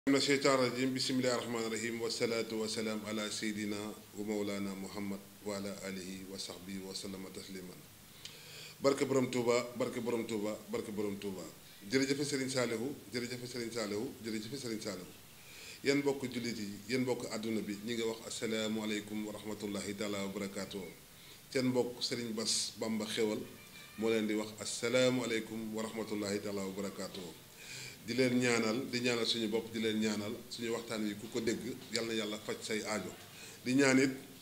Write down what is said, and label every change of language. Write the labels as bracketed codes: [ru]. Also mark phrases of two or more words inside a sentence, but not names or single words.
[ar] من الشيطان الرجيم بسم الله الرحمن الرحيم والصلاة والسلام على سيدنا ومولانا محمد وعلى آله وصحبه وسلم تسليما [wo] barke borom Touba barke borom Touba barke borom Touba jërëjëf Serigne Saliou jërëjëf Serigne Saliou jërëjëf Serigne Saliou yéen mbokk jullit yi yéen mbokk àdduna bi ñi nga wax [ar] السلام عليكم ورحمة الله تعالى وبركاته [wo] seen mbokk Serigne Bass Bamba Xewal moo leen di wax [ar] السلام عليكم ورحمة الله تعالى وبركاته [wo] di leen ñaanal di ñaanal suñu bopp di leen ñaanal suñu waxtaan wi ku ko dégg yal na yàlla faj say aajo di ñaan it ku